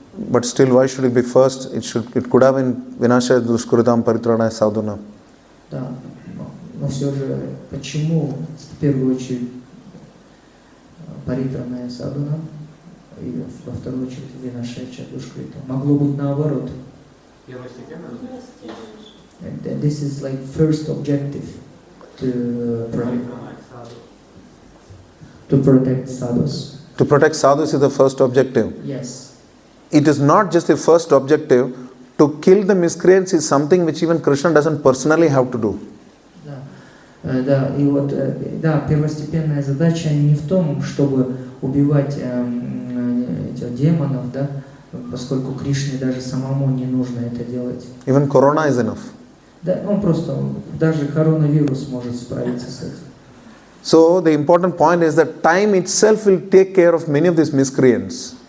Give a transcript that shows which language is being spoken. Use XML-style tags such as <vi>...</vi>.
<en>But still, why should it be first? It could have been</en> <sa>vinasya dushkritam paritranaya sadhunam.</sa> <ru>Да, но все же, почему в первую очередь</ru> <sa>паритраная садуна</sa> <ru>и во вторую очередь</ru> <sa>винашаяча душкрита?</sa> <ru>Могло быть наоборот.</ru> <en>This is like first objective to protect sadhus. To protect sadhus is the first objective. Yes. It is not just the first objective. To kill the miscreants is something which even Krishna doesn't personally have to do.</en> <ru>Да, и вот, да, первостепенная задача не в том, чтобы убивать этих демонов, да, поскольку Кришне даже самому не нужно это делать.</ru> <en>Even corona is enough.</en> <ru>Да, он просто, даже коронавирус может справиться с этим.</ru> <en>So the important point is that time itself will take care of many of these miscreants.</en>